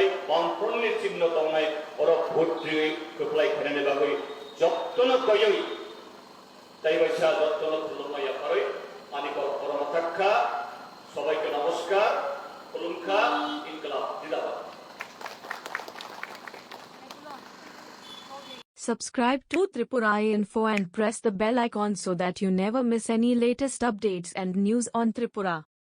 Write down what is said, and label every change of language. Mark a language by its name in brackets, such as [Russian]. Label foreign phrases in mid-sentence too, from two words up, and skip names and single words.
[Kok Borok] बामफ्रोमनि चिन्ह दंनाय अर भोट्रि खोख्लाय खेरानि बागै जत्तन कयै दाइबाइसा जत्तन खुलुमनाय आफारै आनिकर परमथाखा सबाइके नमस्कार खुलुमखा [Hindi] इनकलाब जिंदाबाद। [English] Subscribe to Tripura Info and press the bell icon so that you never miss any latest updates and news on Tripura.